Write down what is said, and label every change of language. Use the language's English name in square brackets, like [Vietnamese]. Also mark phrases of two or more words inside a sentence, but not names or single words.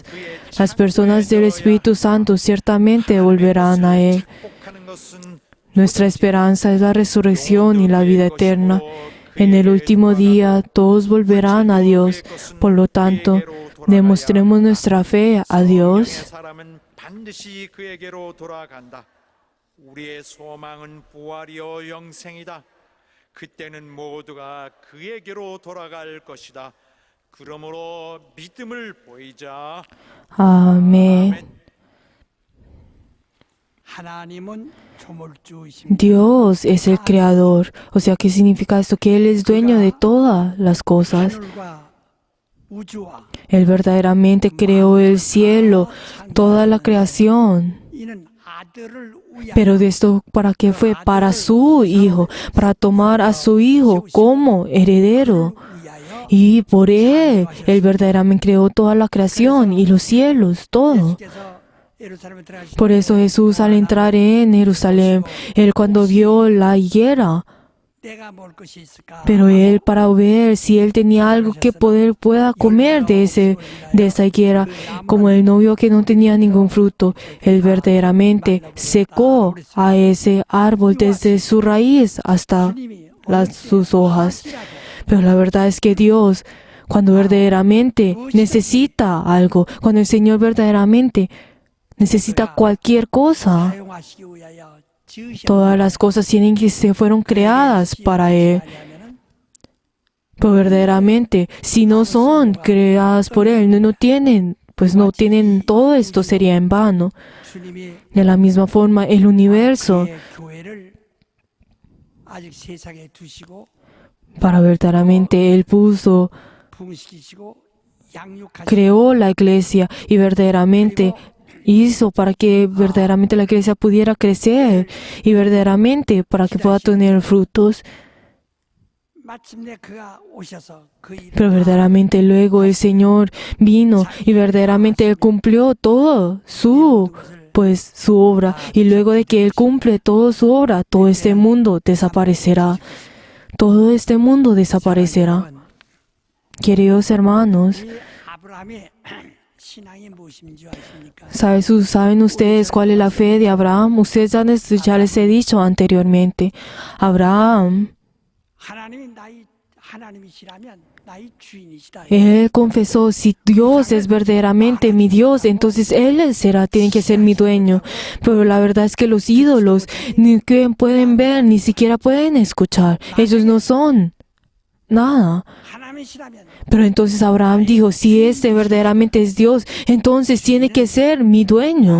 [Spanish] Las personas del Espíritu Santo ciertamente volverán a Él. Nuestra esperanza es la resurrección y la vida eterna. En el último día todos volverán a Dios. Por lo tanto, demostremos nuestra fe a Dios. [Korean] 반드시 그에게로 돌아간다. 우리의 소망은 부활이요 영생이다. 그때는 모두가 그에게로 돌아갈 것이다. 그러므로 믿음을 보이자. [Spanish] Amén. [Korean] 하나님은 조물주이십니다. [Spanish] Dios es el creador. O sea, ¿qué significa esto? Que Él es dueño de todas las cosas. [Korean] 하늘과 우주와 [Spanish] Él verdaderamente creó el cielo, toda la creación. [Korean] 이는 아들을 위하여 [Spanish] Pero de esto, ¿para qué fue? Para su hijo, para tomar a su hijo como heredero. [Korean] 위하여 [Spanish] Y por él verdaderamente creó toda la creación y los cielos, todo. [Korean] 예수께서 예루살렘에 들어가실 [Spanish] Por eso Jesús al entrar en Jerusalén, él cuando vio la higuera, [Korean] 내가 먹을 것이 있을까? [Spanish] pero él para ver si él tenía algo que pueda comer de esa higuera, como él no vio que no tenía ningún fruto, él verdaderamente secó a ese árbol desde su raíz hasta [Korean] 주님이 [Spanish] sus hojas. Pero la verdad es que Dios, cuando verdaderamente necesita algo, cuando el Señor verdaderamente necesita cualquier cosa, [Korean] 사용하시기 위하여 지으신 [Spanish] todas las cosas tienen que se fueron creadas para Él. Pero verdaderamente, si no son creadas por Él, no tienen, pues no tienen todo esto, sería en vano. [Korean] 주님이 [Spanish] De la misma forma, el universo, [Korean] 그의 교회를 아직 세상에 두시고 [Spanish] para verdaderamente Él puso, [Korean] 부흥시키시고 양육하시고 [Spanish] creó la iglesia y verdaderamente hizo para que verdaderamente la iglesia pudiera crecer y verdaderamente para que pueda tener frutos. [Korean] 마침내 그가 오셔서 그 일을 [Spanish] Pero verdaderamente luego el Señor vino y verdaderamente Él cumplió todo su obra. Y luego de que Él cumple toda su obra, todo este mundo desaparecerá. Todo este mundo desaparecerá. Queridos hermanos, [Korean] 이 아브라함의 신앙이 무엇인지 아십니까? [Spanish] ¿saben ustedes cuál es la fe de Abraham? Ustedes ya les he dicho anteriormente. Abraham, [Korean] 하나님이 나의 하나님이시라면 나의 주인이시다. [Spanish] él confesó, si Dios es verdaderamente mi Dios, entonces Él tiene que ser mi dueño. Pero la verdad es que los ídolos ni que pueden ver, ni siquiera pueden escuchar. Ellos no son nada. [Korean] 하나님이시라면 [Spanish] Pero entonces Abraham dijo, si este verdaderamente es Dios, entonces tiene que ser mi dueño.